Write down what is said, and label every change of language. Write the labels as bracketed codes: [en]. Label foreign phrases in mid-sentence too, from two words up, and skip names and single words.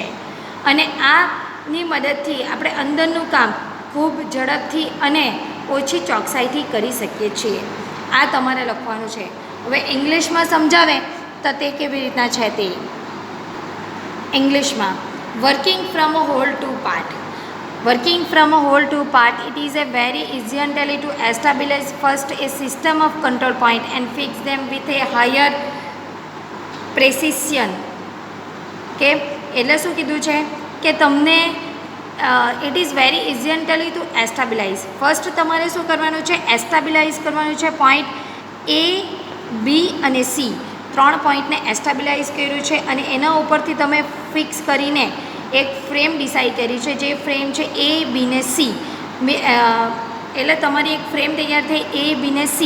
[gu] અને આની મદદથી આપણે અંદરનું કામ ખૂબ ઝડપથી અને ઓછી ચોકસાઈથી કરી શકીએ છીએ. આ તમારે લખવાનું છે. હવે ઇંગ્લિશમાં સમજાવે તો તે કેવી રીતના છે તે ઇંગ્લિશમાં. [en] Working from a whole to part. Working from a whole to part, it is a very essential to establish first a system of control point and fix them with a higher precision. [gu] કે એટલે શું કીધું છે કે તમને [en] It is very essential to establish. [gu] ફર્સ્ટ તમારે શું કરવાનું છે? એસ્ટાબ્લિશ કરવાનું છે પોઈન્ટ એ, બી અને સી. 3 પોઈન્ટને એસ્ટાબ્લિશ કર્યું છે અને એના ઉપરથી તમે ફિક્સ કરીને એક ફ્રેમ ડિસાઈડ કરી છે, જે ફ્રેમ છે એ બી ને સી. એટલે તમારી એક ફ્રેમ તૈયાર થઈ એ બી ને સી.